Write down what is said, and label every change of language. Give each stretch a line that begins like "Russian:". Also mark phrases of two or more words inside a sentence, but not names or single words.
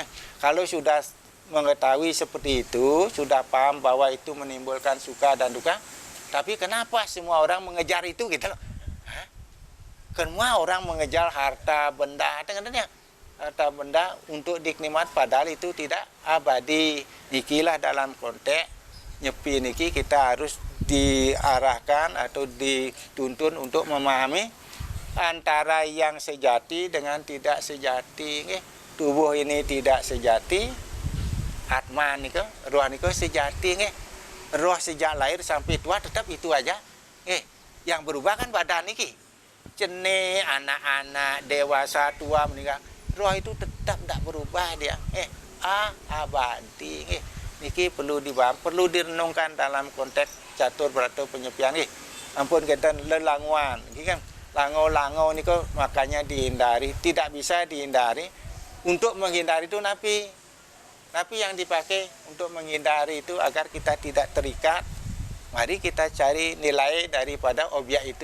Indonesian: Kalau sudah mengetahui seperti itu, sudah paham bahwa itu menimbulkan suka dan duka, tapi kenapa semua orang mengejar itu gitu loh? Semua orang mengejar harta benda, harta benda untuk dinikmat, padahal itu tidak abadi. Ikilah dalam konteks nyepi niki kita harus diarahkan atau dituntun untuk memahami antara yang sejati dengan tidak sejati. Tubuh ini tidak sejati, atma niko, roh niko sejati. Roh sejak lahir sampai tua tetap itu aja. Yang berubah kan badan niki. Cene, anak-anak, dewasa, tua, meninggal. Roh itu tetap tidak berubah dia. Abadi. Niki perlu dibahas, perlu direnungkan dalam konteks catur berata penyepian. Ampun kita lelanguan. Kan lango-lango niko makanya dihindari, tidak bisa dihindari. Untuk menghindari itu napi yang dipakai untuk menghindari itu agar kita tidak terikat. Mari kita cari nilai daripada objek itu.